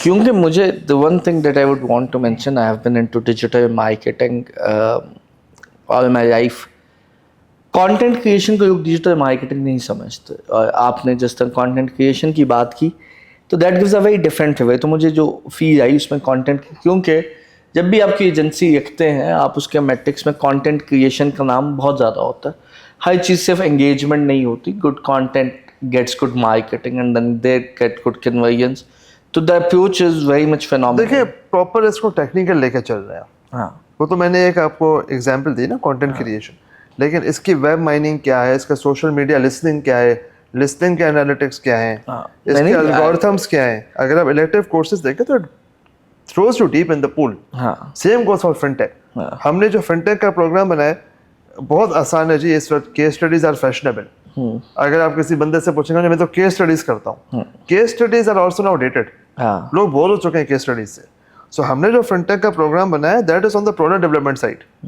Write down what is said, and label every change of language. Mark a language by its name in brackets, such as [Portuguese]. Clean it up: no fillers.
[Urdu] کیونکہ مجھے [English] the one thing that I would want to mention, I have been into digital marketing all my life. [Urdu] Content creation کو لوگ digital marketing نہیں سمجھتے, اور آپ نے جس طرح کانٹینٹ کریشن کی بات کی تو [English] That gives a very different way. [Urdu] تو مجھے جو فیل آئی اس میں کانٹینٹ کی, کیونکہ جب بھی آپ کی ایجنسی رکھتے ہیں آپ اس کے میٹرکس میں کانٹینٹ کریشن کا نام بہت زیادہ ہوتا ہے. ہر چیز صرف انگیجمنٹ نہیں ہوتی. [English] Good content gets good marketing and then they get good conversions. تو the approach is very much phenomenal. [Urdu] دیکھیں پراپر اس کو ٹیکنیکل لے کے چل رہے ہیں. ہاں وہ تو میں نے ایک آپ کو ایگزامپل دی نا کانٹینٹ کریشن, لیکن اس کی ویب مائننگ کیا ہے, اس کا سوشل میڈیا لسننگ کیا ہے, لسننگ کے انالیٹکس کیا ہیں, اس کے الگورتھمس کیا ہیں. اگر آپ الیکٹیو کورسز دیکھیں تو [English] Throws you deep in the pool. Same goes for fintech. [Urdu] ہم نے جو فنٹیک کا پروگرام بنایا بہت آسان ہے جی. اس وقت [English] Case studies are fashionable. [Urdu] اگر آپ کسی بندے سے پوچھیں گے میں تو کیس اسٹڈیز کرتا ہوں, [English] Case studies are also now dated. [Urdu] لوگ بور ہو چکے ہیں کیس اسٹڈیز سے. سو ہم نے جو فنٹیک کا پروگرام بنایا [English] That is on the product development side.